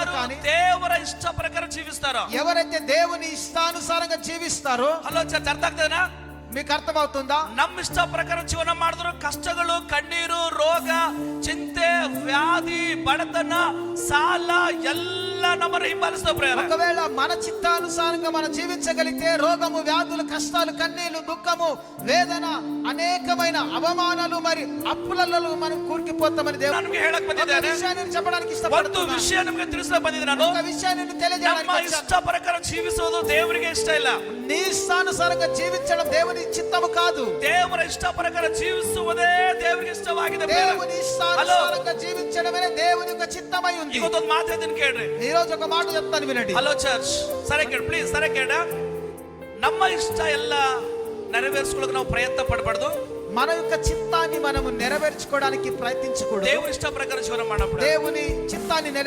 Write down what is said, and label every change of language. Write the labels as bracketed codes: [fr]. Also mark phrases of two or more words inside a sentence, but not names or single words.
[te] కానీ [kn] ದೇವರ ಇಷ್ಟ ಪ್ರಕಾರ ಜೀವಿಸ್ತಾರೋ, [te] ఎవరైతే దేవుని ఇష్టానుసారంగా జీవిస్తారో, హలో చర్చ అర్థ [kn] ಆಗ್ತದೇನಾ? [te] మీకు అర్థమవుతుందా? [kn] ನಮ್ಮ ಇಷ್ಟ ಪ್ರಕಾರ ಜೀವನ ಮಾಡಿದ್ರು ಕಷ್ಟಗಳು, ಕಣ್ಣೀರು, ರೋಗ, ಚಿಂತೆ, ವ್ಯಾಧಿ, ಬಡತನ, ಸಾಲ ಎಲ್ಲ ನಮ್ಮನ್ನು ಹಿಂಬಾಲಿಸ್ತವೆ ಪ್ರೇರ. [te] ఒకవేళ మన చిత్తానుసారంగా మనం జీవించగలిగితే రోగము, వ్యాధులు, కష్టాలు, కన్నీళ్లు, దుఃఖము, వేదన, అనేకమైన అవమానాలు మరి అప్పులలో మనం కూరుకుపోతామని దేవుడు [kn] ನನಗೆ ಹೇಳಕ್ ಬಂದಿದ್ದೇನೆ. [te] విషయాన్ని చెప్పడానికి [kn] ಒಂದು [te] ఇష్టపడుతున్నాను. [kn] ವಿಷಯ ನಿಮಗೆ ತಿಳಿಸಲು ಬಂದಿದ್ದೆ ನಾನು. [te] ఒక విషయాన్ని [kn] ನಮ್ಮ [te] తెలియజేయడానికి [kn] ಇಷ್ಟ ಪ್ರಕಾರ ಜೀವಿಸುವುದು ದೇವರಿಗೆ ಇಷ್ಟ ಇಲ್ಲ. [te] నీ ఇష్టానుసారంగా జీవించడం దేవుని చిత్తము కాదు. [kn] ದೇವರ ಇಷ್ಟ ಪ್ರಕಾರ ಜೀವಿಸುವುದೇ ದೇವರಿಗೆ ಇಷ್ಟವಾಗಿದೆ. [te] దేవుని ఇష్టానుసారంగా జీవించడమే దేవుని యొక్క చిత్తమై ఉంది. [kn] ಇವತ್ತೊಂದು ಮಾತು ಹೇಳ್ತೀನಿ ಕೇಳ್ರಿ. [te] ఈ రోజు ఒక మాట చెప్తాను వినండి. హలో చర్చ్, సరే [kn] ಕೇಳಿ [te] ప్లీజ్, సరే [kn] ಕೇಳ. ನಮ್ಮ ಇಷ್ಟ ಎಲ್ಲ ನೆರವೇರಿಸಿಕೊಳ್ಳೋಕೆ ನಾವು ಪ್ರಯತ್ನ ಪಡಬಾರ್ದು. [te] మన యొక్క చిత్తాన్ని మనము నెరవేర్చుకోవడానికి ప్రయత్నించకూడదు. దేవుని ఇష్ట ప్రకారం జీవనం [kn] ಮಾಡಬಹುದು. [te] దేవుని చిత్తాన్ని